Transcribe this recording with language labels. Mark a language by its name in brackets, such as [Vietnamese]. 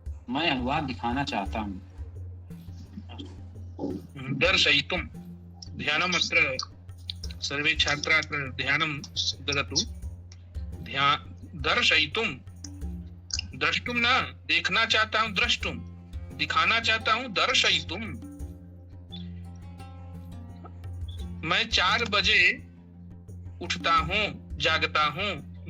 [Hindi] मैं अनुवाद दिखाना चाहता हूँ। [Sanskrit] दर्शयितुं ध्यानम् अत्र सर्वे छात्राः अत्र ध्यानं ददतु। [Hindi] दर्शयितुं, द्रष्टुम न, देखना चाहता हूँ, द्रष्टुम, दिखाना चाहता हूँ, दर्शयितुम। मैं 4 बजे उठता हूँ, जागता हूँ।